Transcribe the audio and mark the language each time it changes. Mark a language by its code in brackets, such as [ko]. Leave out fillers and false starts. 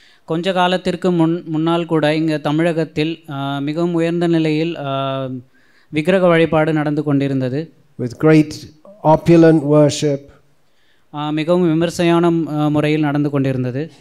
[ta] கொஞ்ச காலத்திற்கு முன்னால் கூட இங்கே தமிழகத்தில் மிகவும் உயர்ந்த நிலையில் விக்கிரக வழிபாடு நடந்து கொண்டிருந்தது. [en] With great opulent worship. [ta] மிகவும் விமர்சையான முறையில் நடந்து கொண்டிருந்தது.